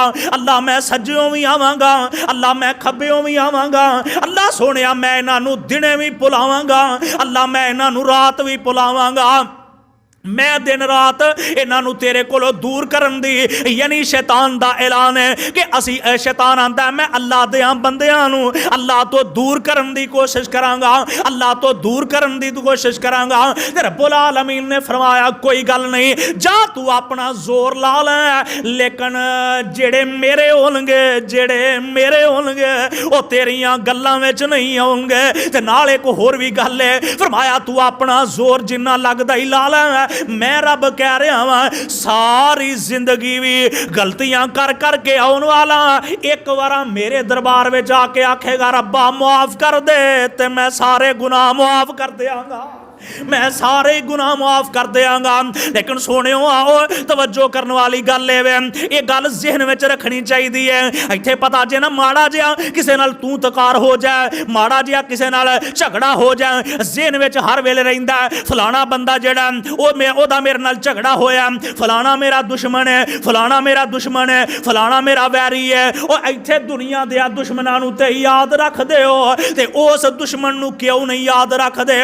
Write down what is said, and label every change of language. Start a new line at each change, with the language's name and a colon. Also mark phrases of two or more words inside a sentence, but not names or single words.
Punjabi: ਅੱਲਾਹ ਮੈਂ ਸੱਜਿਓਂ ਭੀ ਆਵਾਂਗਾ, ਅੱਲਾਹ ਮੈਂ ਖੱਬਿਓਂ ਭੀ ਆਵਾਂਗਾ, ਅੱਲਾਹ ਸੋਹਣਿਆ ਮੈਂ ਇਨ੍ਹਾਂ ਨੂੰ ਦਿਨੇ ਭੀ ਭੁਲਾਵਾਂਗਾ, ਅੱਲਾਹ ਮੈਂ ਇਨ੍ਹਾਂ ਨੂੰ ਰਾਤ ਭੀ ਭੁਲਾਵਾਂਗਾ। ਮੈਂ ਦਿਨ ਰਾਤ ਇਨ੍ਹੋਂ ਤੇਰੇ ਕੋ ਦੂਰ ਕਰਨ ਦੀ, ਯਾਨੀ ਸ਼ੈਤਾਨ ਦਾ ਐਲਾਨ ਹੈ ਕਿ ਅਸੀਂ ਸ਼ੈਤਾਨ ਆਂਦਾ ਹੈ ਮੈਂ ਅੱਲਾਹ ਦੇ ਬੰਦਿਆਂ ਨੂੰ ਅੱਲਾਹ ਤੋਂ ਦੂਰ ਕਰਨ ਦੀ ਕੋਸ਼ਿਸ਼ ਕਰਾਂਗਾ, ਅੱਲਾਹ ਤੋਂ ਦੂਰ ਕਰਨ ਦੀ ਕੋਸ਼ਿਸ਼ ਕਰਾਂਗਾ। ਤੇ ਰੱਬੁਲ ਆਲਮੀਨ ਨੇ ਫ਼ਰਮਾਇਆ ਕੋਈ ਗੱਲ ਨਹੀਂ, ਜਾ ਤੂੰ ਆਪਣਾ ਜ਼ੋਰ ਲਾ ਲੈ, ਲੇਕਿਨ ਜਿਹੜੇ ਮੇਰੇ ਹੋਣਗੇ, ਜਿਹੜੇ ਮੇਰੇ ਹੋਣਗੇ ਵੋ ਤੇਰੀਆਂ ਗੱਲਾਂ ਵਿਚ ਨਹੀਂ ਆਉਣਗੇ। ਤੇ ਨਾਲ ਏਕ ਹੋਰ ਭੀ ਗੱਲ ਹੈ, ਫ਼ਰਮਾਇਆ ਤੂੰ ਆਪਣਾ ਜ਼ੋਰ ਜਿੰਨਾ ਲਗਦਾ ਹੀ ਲਾ ਲੈ, ਮੈਂ ਰੱਬ ਕਹਿ ਰਿਹਾ ਵਾਂ ਸਾਰੀ ਜ਼ਿੰਦਗੀ ਭੀ ਗ਼ਲਤੀਆਂ ਕਰ ਕਰਕੇ ਆਨੇ ਵਾਲਾ, ਏਕ ਬਾਰ ਮੇਰੇ ਦਰਬਾਰ ਮੇਂ ਜਾਕੇ ਆਖੇਗਾ ਰੱਬਾ ਮੁਆਫ਼ ਕਰ ਦੇ, ਤੇ ਮੈਂ ਸਾਰੇ ਗੁਨਾਹ ਮੁਆਫ਼ ਕਰ ਦੇਂਗਾ, ਮੈਂ ਸਾਰੇ ਗੁਨਾਹ ਮਾਫ਼ ਕਰ ਦੇਂਗਾ। ਲੇਕਿਨ ਸੋਹਣਿਓ ਆਓ ਤਵੱਜੋ ਕਰਨੇ ਵਾਲੀ ਗੱਲ ਯੇ ਗੱਲ ਜ਼ਹਿਨ ਮੇਂ ਰੱਖਣੀ ਚਾਹੀਏ ਹੈ। ਇੱਥੇ ਪਤਾ ਜੇ ਨਾ ਮਾੜਾ ਜਿਹਾ ਕਿਸੀ ਨਾਲ ਤੂੰ ਤਕਾਰ ਹੋ ਜਾਏ, ਮਾੜਾ ਜਿਹਾ ਕਿਸੀ ਨਾਲ ਝਗੜਾ ਹੋ ਜਾਏ, ਜ਼ਹਿਨ ਮੇਂ ਹਰ ਵੇਲੇ ਰਹਿੰਦਾ ਫ਼ਲਾਣਾ ਬੰਦਾ ਜਿਹੜਾ ਓਦਾ ਮੇਰੇ ਨਾਲ ਝਗੜਾ ਹੋਇਆ, ਫ਼ਲਾਣਾ ਮੇਰਾ ਦੁਸ਼ਮਣ ਹੈ, ਫ਼ਲਾਣਾ ਮੇਰਾ ਦੁਸ਼ਮਣ ਹੈ, ਫ਼ਲਾਣਾ ਮੇਰਾ ਵੈਰੀ ਹੈ। ਔਰ ਇੱਥੇ ਦੁਨੀਆ ਦੇ ਦੁਸ਼ਮਣਾਂ ਨੂੰ ਤੇ ਯਾਦ ਰੱਖ ਦੇ ਹੋ, ਤੇ ਉਸ ਦੁਸ਼ਮਣ ਨੂੰ ਕਿਉਂ ਨਹੀਂ ਯਾਦ ਰੱਖਦੇ?